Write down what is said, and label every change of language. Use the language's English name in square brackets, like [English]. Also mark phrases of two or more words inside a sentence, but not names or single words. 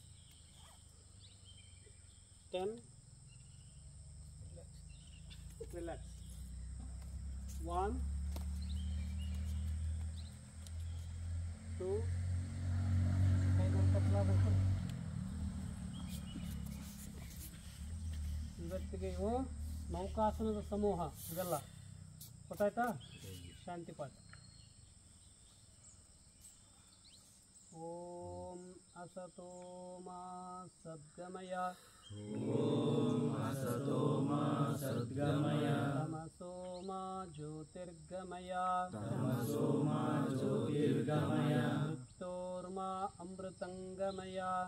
[Kannada] 10 relax 1 2 ಇವತ್ತಿಗೆ ಇವು ನೌಕಾಸನದ ಸಮೂಹ ಇದೆಲ್ಲ ಗೊತ್ತಾಯ್ತಾ ಶಾಂತಿ ಪಾಠ [Sanskrit] ಓಂ असतो मा सद्गमय तमसो मा ज्योतिर्गमय मृत्योर्मा अमृतंगमय